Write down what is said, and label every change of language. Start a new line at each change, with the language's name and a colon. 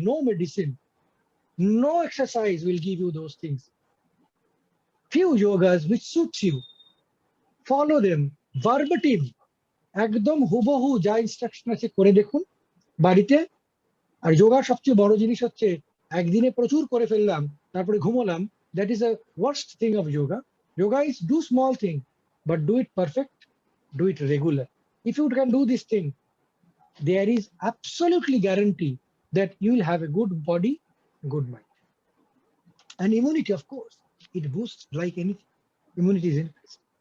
English: No medicine, no exercise will give you those things. Few yogas which suits you. Follow them verbatim.
Bangla: একদম হুবহু যা instruction আছে করে দেখুন বাড়িতে। আর যোগা সবচেয়ে বড় জিনিস হচ্ছে একদিনে প্রচুর করে ফেললাম তারপরে ঘুমোলাম।
English: That is the worst thing of yoga. Yoga is do small thing, but do it perfect, do it regular. If you can do this thing, there is absolutely guarantee that you will have a good body, good mind. And immunity, of course, it boosts like anything. Immunity is increased.